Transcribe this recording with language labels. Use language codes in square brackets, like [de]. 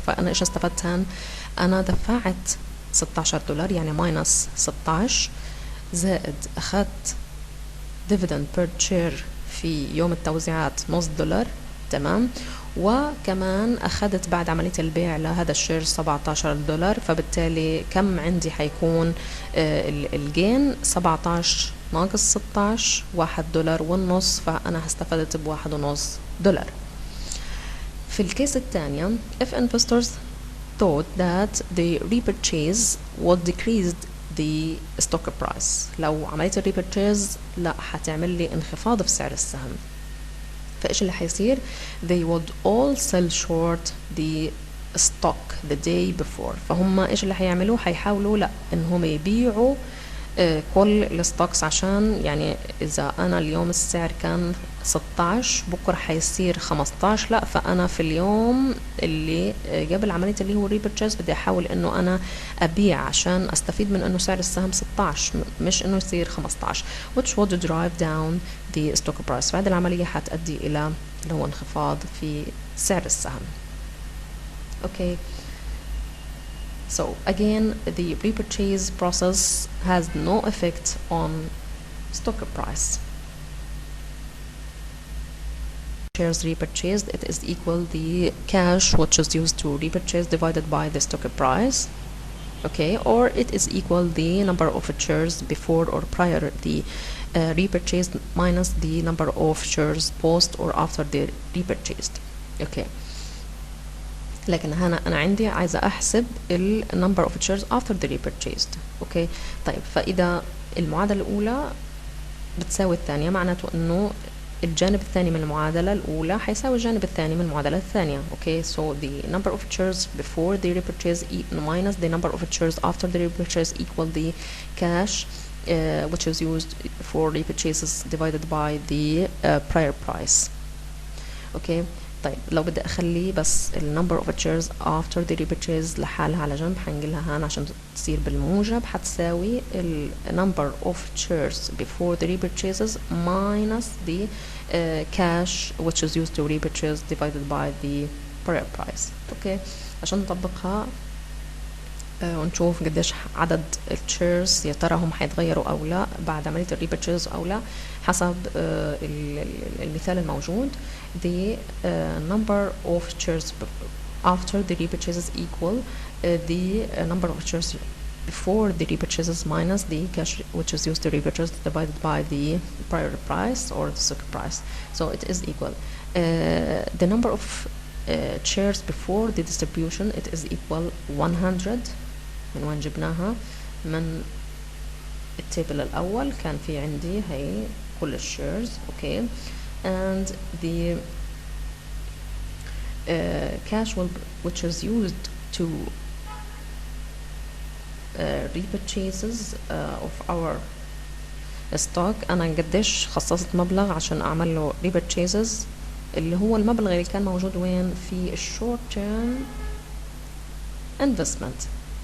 [ar] فأنا إيش استفدت هان؟ أنا دفعت $16 يعني ماينس 16 زائد أخذت dividend per share في يوم التوزيعات $0.50. تمام. وكمان أخذت بعد عملية البيع لهذا الشير $17، فبالتالي كم عندي حيكون الجين 17 ناقص 16 $1.50، فأنا استفدت $1.50. في الكيس الثانية [en] if investors thought that the repurchase would decrease the stock price، [ar] لو عملية الريبرتشيز لا حتعمل لي انخفاض في سعر السهم، فإيش اللي حيصير؟ [en] they would all sell short the stock the day before. [ar] فهم إيش اللي حيعملوا؟ حيحاولوا لا إنهم يبيعوا كل الستوكس، عشان يعني إذا أنا اليوم السعر كان 16 بكرة حيصير 15، لا فأنا في اليوم اللي قبل عملية اللي هو ريبرتشيز بدي أحاول إنه أنا أبيع عشان أستفيد من إنه سعر السهم 16 مش إنه يصير 15 [en] which would drive down the stock price. [ar] فهذه العملية حتؤدي إلى اللي هو انخفاض في سعر السهم. [en] Okay. So again, the repurchase process has no effect on stock price. Shares repurchased, it is equal the cash which is used to repurchase divided by the stock price. Okay, or it is equal the number of shares before or prior the repurchased minus the number of shares post or after the repurchased. Okay. [ar] لكن هنا أنا عندي عايزة أحسب ال number of shares after the repurchased. أوكي. طيب فإذا المعادلة الأولى بتساوي الثانية، معناته إنه الجانب الثاني من المعادلة الأولى حيساوي الجانب الثاني من المعادلة الثانية. أوكي. [en] So the number of shares before the repurchase minus the number of shares after the repurchase equal the cash which is used for repurchases divided by the prior price. [ar] أوكي. طيب لو بدي أخلي بس ال [en] number of shares after the repurchase [ar] لحالها على جنب، حنقلها هان عشان تصير بالموجب، حتساوي ال [en] number of shares before the repurchases minus the cash which is used to repurchase divided by the prior price. [ar] اوكي. عشان نطبقها ونشوف قديش عدد الشيرز يا ترى هم حيتغيروا او لا بعد عملية الريبرتشيز او لا، حسب المثال الموجود. [en] the number of shares after the repurchases equal the number of shares before the repurchases minus the cash which is used to repurchase divided by the prior price or the stock price. So it is equal the number of shares before the distribution, it is equal 100. [ar] من وين جبناها؟ من التابل الأول كان في عندي هي كل الشيرز. اوكي. [en] and the cash which is used to repurchases of our stock، [ar] أنا قديش خصصت مبلغ عشان أعمل له repurchases، اللي هو المبلغ اللي كان موجود وين في short term investment.